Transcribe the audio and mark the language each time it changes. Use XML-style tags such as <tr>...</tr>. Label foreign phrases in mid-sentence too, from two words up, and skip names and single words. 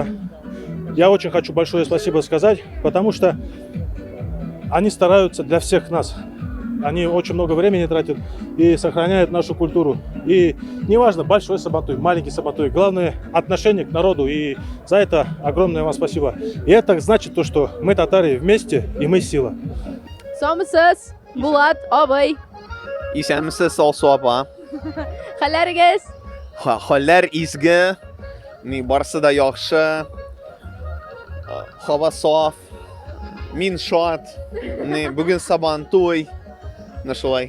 <ru>Я очень хочу большое спасибо сказать, потому что они стараются для всех нас. Они очень много времени тратят и сохраняют нашу культуру. И неважно, большой Сабантуй, маленький Сабантуй, главное отношение к народу. И за это огромное вам спасибо. И это значит то, что мы татары вместе, и мы сила.</ru> <tt>Самысыз, Булат, абай. Исәнмесез, Алсу апа. Хәлләрегез? Хәлләр изге, барысы да яхшы. Һава саф. Мин шат. Бүген Сабантуй. Шулай.</tt>